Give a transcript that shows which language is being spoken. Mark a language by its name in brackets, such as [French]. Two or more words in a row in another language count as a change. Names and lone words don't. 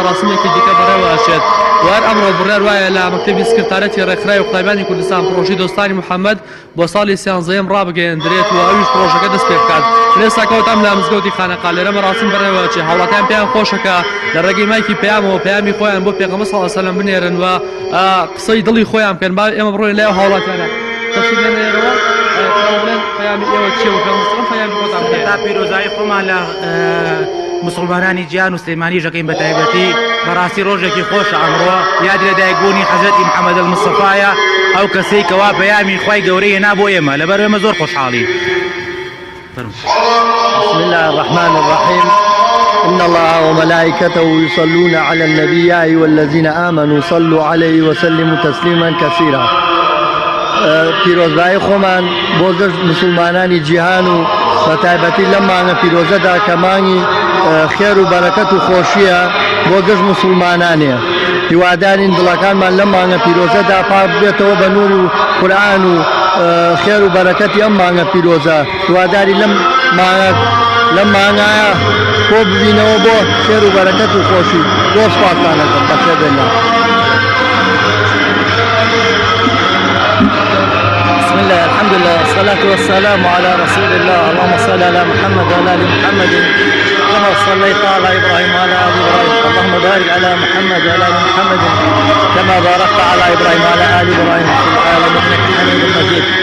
[Central Kurdish] مەڕاستیمێکی دیکە بەڕێوە ئەچێت وار ئەمڕۆ بڕیار وایە لە مەکتەبی سکرتارەتی ڕێکخراوی قوتابیانی کوردستان پرۆژەی دۆستانی محەممەد بۆ ساڵی سیانزەیەم ڕابگەیەندرێت و ئەویش پرۆژەکە دەست پێ بکات لێستاکەوتام لە مزگەوتی خانەقا لێرە مەڕاستیم بەڕێوە ئەچێت هاوڵاتیان پێیان خۆشەکە لە ڕێگەی مایکی پەیامەوە پەیامی خۆیان بۆ پێغەمبەر [Arabic] صلی الله علیه وسلم [Central Kurdish] بنێرن و قسەی دڵی خۆیان بکەن با ئێمە بڕۆین لای هاوڵاتیانە تەفسیر لێرەوە پەیامی ئێوە چییە و پێغەمبەر پەیامی خۆتان پێ تا پیرۆزایی خۆمان لە مسلمانانی جیهان و سلێمانی ژەکەین بە تایبەتی بەڕاستی ڕۆژێکی خۆشە ئەمڕۆ یادی لەدایکبوونی حەزرەتی محەممەد المستەفایە ئەو کەسەی کەوا پەیامی خوای گەورەی هێنا بۆ ئێمە لەبەر ئێمە زۆر خۆشحاڵی. [Arabic] بسم الله الرحمن الرحيم إن الله وملائكته يصلون على النبي يا أيها الذين آمنوا صلوا عليه وسلموا تسليما كثيرا. [Central Kurdish] پیرۆزبایی خۆمان بۆ گەشت مسلمانانی جیهان و بە تایبەتی لەم مانگە پیرۆزەدا کە مانگی خێر و بەرەکەت و خۆشیە بۆ گەشت مسلمانانێ هیوادارین دڵەکانمان لەم مانگە پیرۆزەدا پاک بێتەوە بە نور و قورئان و خێر و بەرەکەتی ئەم مانگە پیرۆزە هیواداری لەم مانگایە کۆ ببینەوە بۆ خێر و بەرەکەت و خۆشی دۆست پاکانەکەم بەخێر بێنە. [Arabic] بسم الله الحمد لله والصلاة والسلام على رسول الله اللهم صل على محمد وعلى آل محمد كما صليت على إبراهيم وعلى آل إبراهيم اللهم بارك على محمد وعلى آل محمد كما باركت على إبراهيم وعلى آل إبراهيم في العالمين إنك حميد مجيد.